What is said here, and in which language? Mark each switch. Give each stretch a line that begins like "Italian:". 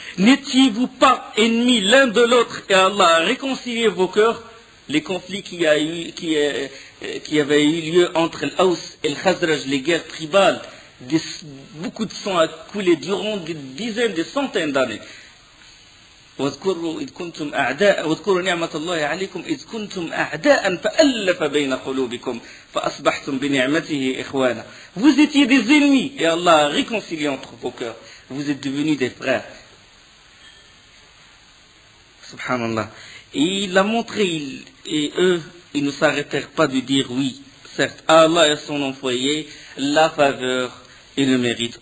French: N'étiez-vous pas ennemis l'un de l'autre et Allah a réconcilié vos cœurs? Les conflits qui avaient eu lieu entre l'Aws et le Khazraj, les guerres tribales, beaucoup de sang a coulé durant des dizaines, des centaines d'années.
Arabic: واذكروا نعمة الله عليكم إذ كنتم أعداء فألف بين قلوبكم فأصبحتم بنعمته إخوانا.
French: Vous étiez des ennemis et Allah a réconcilié entre vos cœurs. Vous êtes devenus des frères. Subhanallah. Et il a montré, et eux, ils ne s'arrêtèrent pas de dire oui, certes, Allah et son envoyé, la faveur et le mérite.